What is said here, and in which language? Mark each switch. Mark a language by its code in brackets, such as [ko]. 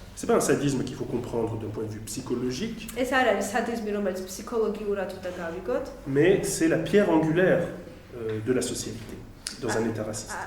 [fr] C'est pas un sadisme qu'il faut comprendre d'un point de vue psychologique. [ka] ეს არ არის სადიზმი, რომელიც ფსიქოლოგიურად უნდა გავიგოთ. [fr] Mais c'est la pierre angulaire de la société dans un état raciste.